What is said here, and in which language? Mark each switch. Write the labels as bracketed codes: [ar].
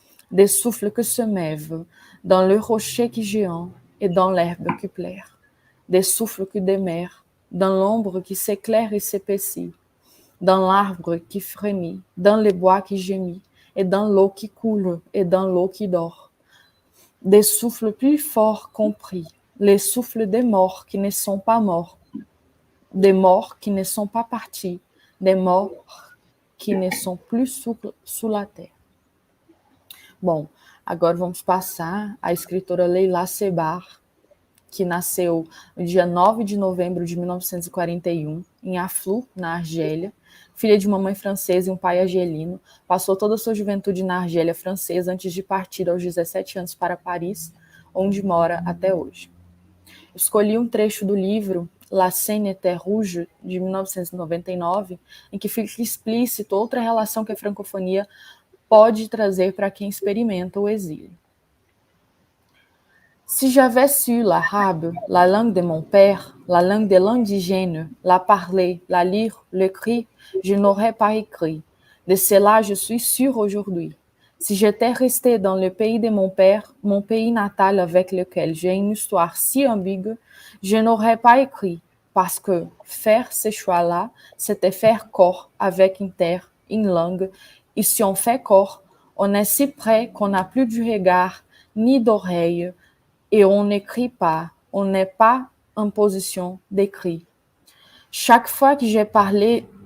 [fr] des souffles qui se meuvent dans le rocher qui géant et dans l'herbe qui plaire, des souffles qui demeurent dans l'ombre qui s'éclaire et s'épaissit, dans l'arbre qui frémit, dans les bois qui gémit, et dans l'eau qui coule, et dans l'eau qui dort. Des souffles plus forts compris, les souffles des morts qui ne sont pas morts, des morts qui ne sont pas partis, des morts que [pt] não são [fr] plus sous la terre. [pt] Bom, agora vamos passar à escritora Leila Sebar, que nasceu no dia 9 de novembro de 1941, em Aflou, na Argélia, filha de uma mãe francesa e um pai argelino, passou toda a sua juventude na Argélia francesa antes de partir aos 17 anos para Paris, onde mora até hoje. Escolhi um trecho do livro La Seine était rouge, de 1999, em que fica explícito outra relação que a francofonia pode trazer para quem experimenta o exílio. [fr] Si j'avais su l'arabe, la langue de mon père, la langue de l'indigène, la parler, la lire, l'écrire, je n'aurais pas écrit. De cela, je suis sûr aujourd'hui. Si j'étais resté dans le pays de mon père, mon pays natal avec lequel j'ai une histoire si ambiguë, je n'aurais pas écrit, parce que faire ce choix-là, c'était faire corps avec une terre, une langue, et si on fait corps, on est si près qu'on n'a plus du regard ni d'oreille, et on n'écrit pas, on n'est pas en position d'écrire. Chaque fois que j'ai parlé